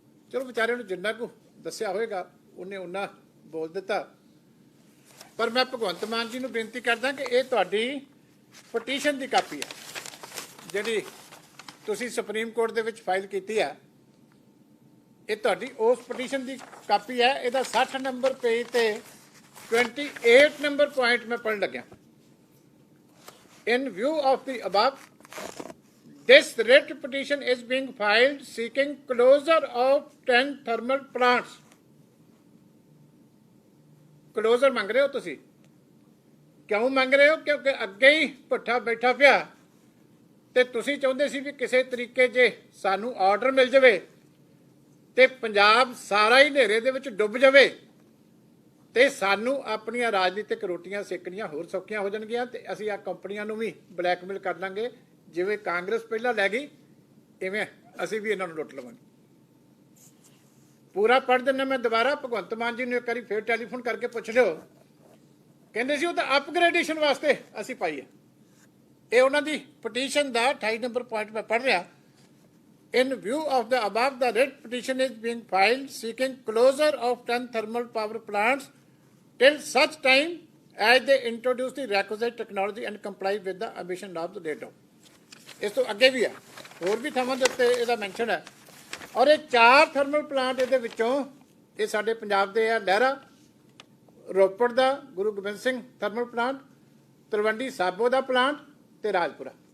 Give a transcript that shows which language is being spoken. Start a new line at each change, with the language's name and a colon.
Punjabi: ਚਲੋ ਵਿਚਾਰਿਆਂ ਨੂੰ ਜਿੰਨਾ ਕੁ ਦੱਸਿਆ ਹੋਏਗਾ ਉਹਨੇ ਉਹਨਾਂ ਬੋਲ ਦਿੱਤਾ, ਪਰ ਮੈਂ ਭਗਵੰਤ ਮਾਨ ਜੀ ਨੂੰ ਬੇਨਤੀ ਕਰਦਾ ਕਿ ਇਹ ਤੁਹਾਡੀ ਪਟੀਸ਼ਨ ਦੀ ਕਾਪੀ ਹੈ ਜਿਹੜੀ ਤੁਸੀਂ ਸੁਪਰੀਮ ਕੋਰਟ ਦੇ ਵਿੱਚ ਫਾਈਲ ਕੀਤੀ ਹੈ। ਇਹ ਤੁਹਾਡੀ ਉਸ ਪਟੀਸ਼ਨ ਦੀ ਕਾਪੀ ਹੈ, ਇਹਦਾ 60 ਨੰਬਰ ਪੇਜ ਤੇ 28 ਨੰਬਰ ਪੁਆਇੰਟ ਮੈਂ ਪੜ੍ਹਨ ਲੱਗਿਆ।
English: In view of the above, this writ petition is being filed seeking closure of 10 thermal plants.
Punjabi: Closure ਮੰਗ ਰਹੇ ਹੋ ਤੁਸੀਂ, ਕਿਉਂ ਮੰਗ ਰਹੇ ਹੋ? ਕਿਉਂਕਿ ਅੱਗੇ ਹੀ ਭੱਠਾ ਬੈਠਾ ਪਿਆ ਤੇ ਤੁਸੀਂ ਚਾਹੁੰਦੇ ਸੀ ਵੀ ਕਿਸੇ ਤਰੀਕੇ ਜੇ ਸਾਨੂੰ ਆਰਡਰ ਮਿਲ ਜਾਵੇ ਤੇ ਪੰਜਾਬ ਸਾਰਾ ਹੀ ਹਨੇਰੇ ਦੇ ਵਿੱਚ ਡੁੱਬ ਜਾਵੇ ਤੇ ਸਾਨੂੰ ਆਪਣੀਆਂ ਰਾਜਨੀਤਿਕ ਰੋਟੀਆਂ ਸੇਕਣੀਆਂ ਹੋਰ ਸੌਖੀਆਂ ਹੋ ਜਾਣਗੀਆਂ ਤੇ ਅਸੀਂ ਆ ਕੰਪਨੀਆਂ ਨੂੰ ਵੀ ਬਲੈਕਮੇਲ ਕਰ ਲਾਂਗੇ। ਜਿਵੇਂ ਕਾਂਗਰਸ ਪਹਿਲਾਂ ਲੈ ਗਈ ਇਵੇਂ ਅਸੀਂ ਵੀ ਇਹਨਾਂ ਨੂੰ ਲੁੱਟ ਲਵਾਂਗੇ। ਪੂਰਾ ਪੜ੍ਹ ਦਿੰਦਾ ਮੈਂ ਦੁਬਾਰਾ, ਭਗਵੰਤ ਮਾਨ ਜੀ ਨੂੰ ਇੱਕ ਵਾਰੀ ਫੇਰ ਟੈਲੀਫੋਨ ਕਰਕੇ ਪੁੱਛ ਲਿਓ। ਕਹਿੰਦੇ ਸੀ ਉਹ ਤਾਂ ਅਪਗ੍ਰੇਡੇਸ਼ਨ ਵਾਸਤੇ ਅਸੀਂ ਪਾਈ ਹੈ। ਇਹ ਉਹਨਾਂ ਦੀ ਪਟੀਸ਼ਨ ਦਾ 28 ਨੰਬਰ ਪੁਆਇੰਟ ਮੈਂ ਪੜ੍ਹ ਰਿਹਾ।
English: In view of the above, the writ petition is being filed seeking closure of 10 thermal power plants till such time as they introduce the requisite technology and comply with the emission norms laid down.
Punjabi: ਇਸ ਤੋਂ ਅੱਗੇ ਵੀ ਹੈ, ਹੋਰ ਵੀ ਥਾਵਾਂ ਦੇ ਉੱਤੇ ਇਹਦਾ mention ਹੈ। ਔਰ ਇਹ 4 ਥਰਮਲ ਪਲਾਂਟ ਇਹਦੇ ਵਿੱਚੋਂ ਇਹ ਸਾਡੇ ਪੰਜਾਬ ਦੇ ਆ, ਲਹਿਰਾ, ਰੋਪੜ ਦਾ ਗੁਰੂ ਗੋਬਿੰਦ ਸਿੰਘ ਥਰਮਲ ਪਲਾਂਟ, ਤਲਵੰਡੀ ਸਾਬੋ ਦਾ ਪਲਾਂਟ ਤੇ ਰਾਜਪੁਰਾ।